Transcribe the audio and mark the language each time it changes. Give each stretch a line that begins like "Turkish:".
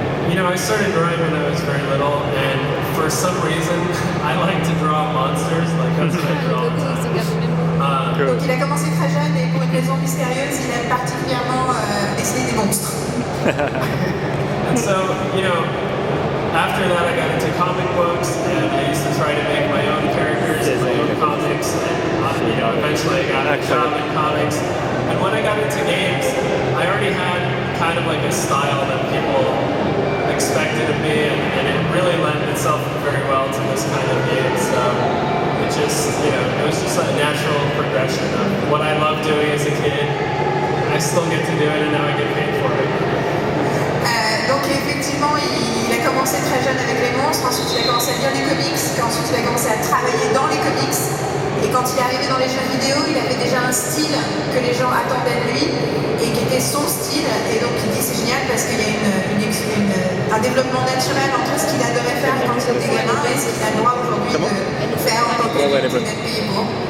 English: You know, I started drawing when I was very little, and for some reason, I like to draw monsters. Like that's what I draw all the time.
French: Donc il a commencé très jeune et pour une raison mystérieuse, il aime particulièrement dessiner des monstres.
English: And so, you know, after that I got into comic books and I used to try to make my own characters and my own comics and, you know, eventually I got a job in comics. And when I got into games, I already had kind of like a style that people expected of me and it really lent itself very well to this kind of game. So it just, you know, it was just a natural progression of what I loved doing as a kid. I still get to do it and now I get paid for it.
French: Donc effectivement, il a commencé très jeune avec les monstres, ensuite il a commencé à lire des comics, puis ensuite il a commencé à travailler dans les comics. Et quand il est arrivé dans les jeux vidéo, il avait déjà un style que les gens attendaient de lui et qui était son style. Et donc il dit c'est génial parce qu'il y a un développement naturel entre ce qu'il adorait faire quand il était gamin et ce qu'il a le droit aujourd'hui de faire en tant qu'adulte et d'être payé pour.